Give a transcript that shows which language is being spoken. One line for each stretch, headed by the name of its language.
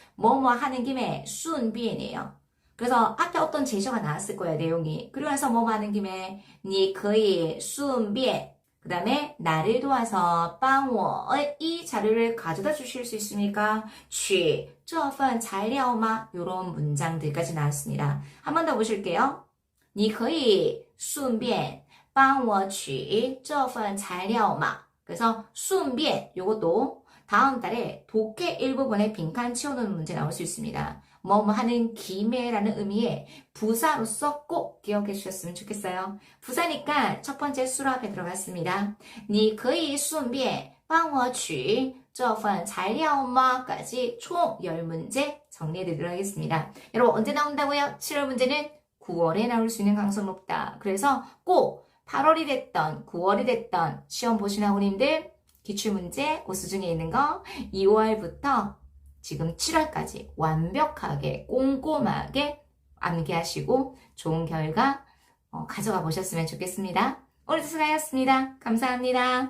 Korean: 뭐뭐 하는 김에 顺便이에요. 그래서 앞에 어떤 제시어가 나왔을 거예요, 내용이. 그리고 나서 뭐뭐 하는 김에
Chinese: 你可以顺便.
Korean: 그 다음에 나를 도와서
Chinese: 帮我
Korean: 이 자료를 가져다 주실 수 있습니까?
Chinese: 取这份材料吗?
Korean: 이런 문장들까지 나왔습니다. 한 번 더 보실게요.
Chinese: 你可以顺便帮我取这份材料吗?
Korean: 그래서 顺便 요것도 다음 달에 독해 일부분에 빈칸 채워놓는 문제 나올 수 있습니다. 뭐뭐 하는 김에라는 의미의 부사로서 꼭 기억해 주셨으면 좋겠어요. 부사니까 첫 번째 수로 앞에 들어갔습니다.
Chinese: 你可以顺便帮我取这份材料吗?
Korean: 까지 총 10문제 정리해 드리도록 하겠습니다. 여러분 언제 나온다고요? 7월 문제는 9월에 나올 수 있는 가능성이 높다. 그래서 꼭 8월이 됐던 9월이 됐던 시험 보신 학우님들 기출문제 오수 중에 있는 거 2월부터 지금 7월까지 완벽하게 꼼꼼하게 암기하시고 좋은 결과 가져가 보셨으면 좋겠습니다. 오늘도 수고하셨습니다. 감사합니다.